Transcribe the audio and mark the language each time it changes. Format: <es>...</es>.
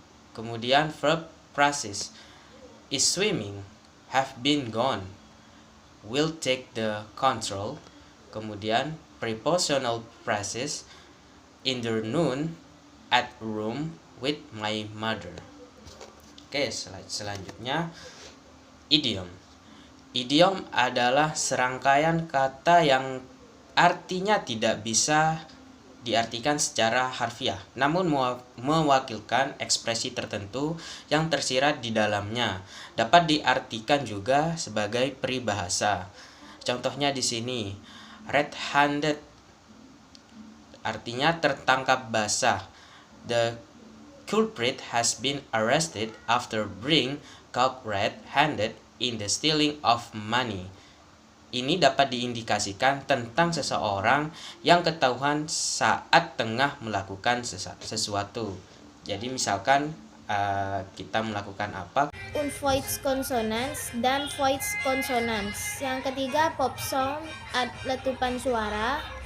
<en>Kemudian verb phrases, is swimming, have been gone, will take the control. Kemudian prepositional phrases, in the noon, at room, with my mother.</en> <id>Oke, selanjutnya idiom. Idiom adalah serangkaian kata yang artinya tidak bisa diartikan secara harfiah, namun mewakilkan ekspresi tertentu yang tersirat di dalamnya. Dapat diartikan juga sebagai peribahasa. Contohnya di sini, red-handed artinya tertangkap basah.</id> <en>The culprit has been arrested after being caught red-handed in the stealing of money.</en> <id>Ini dapat diindikasikan tentang seseorang yang ketahuan saat tengah melakukan sesuatu. Jadi misalkan kita melakukan apa? Unvoiced consonants dan voiced consonants. Yang ketiga pop sound, letupan suara.</id>